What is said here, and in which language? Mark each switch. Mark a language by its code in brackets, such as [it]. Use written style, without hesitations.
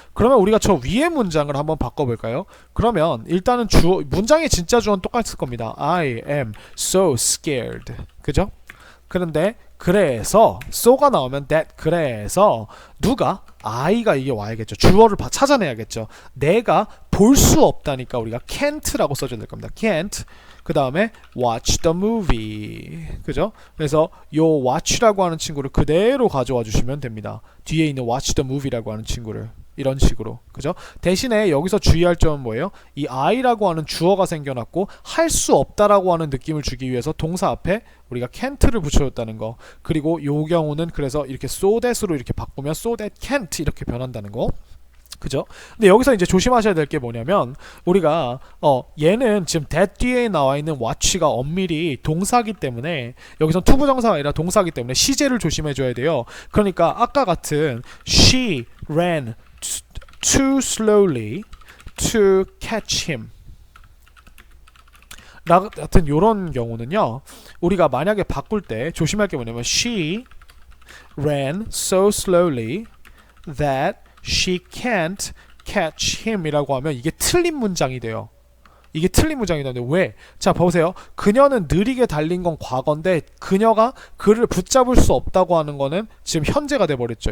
[ko] 그러면 우리가 저 위에 문장을 한번 바꿔볼까요? 그러면 일단은 문장의 진짜 주어는 똑같을 겁니다. [en] I am so scared. [ko] 그죠? 그런데 그래서 so가 나오면 that 그래서 누가 I가 이게 와야겠죠. 주어를 찾아내야겠죠. 내가 볼 수 없다니까 우리가 can't라고 써줘야 될 겁니다. [en] can't. [ko] 그 다음에 [en] watch the movie. [ko] 그죠? 그래서 요 watch라고 하는 친구를 그대로 가져와 주시면 됩니다. 뒤에 있는 [en] watch the movie [ko] 라고 하는 친구를 이런 식으로. 그죠? 대신에 여기서 주의할 점은 뭐예요? 이 I라고 하는 주어가 생겨났고 할 수 없다라고 하는 느낌을 주기 위해서 동사 앞에 우리가 can't를 붙여줬다는 거. 그리고 요 경우는 그래서 이렇게 so that으로 이렇게 바꾸면 so that can't 이렇게 변한다는 거. 그죠? 근데 여기서 이제 조심하셔야 될 게 뭐냐면 우리가 얘는 지금 that 뒤에 나와 있는 watch가 엄밀히 동사기 때문에 여기선 투부정사가 아니라 동사기 때문에 시제를 조심해 줘야 돼요. 그러니까 아까 같은 [en] she ran too slowly to catch him [ko] 같은 요런 경우는요. 우리가 만약에 바꿀 때 조심할 게 뭐냐면 [en] she ran so slowly that she can't catch him [ko] 이라고 하면 이게 틀린 문장이 돼요. 이게 틀린 문장이 되는데 왜? 자 보세요. 그녀는 느리게 달린 건 과거인데 그녀가 그를 붙잡을 수 없다고 하는 거는 지금 현재가 돼버렸죠.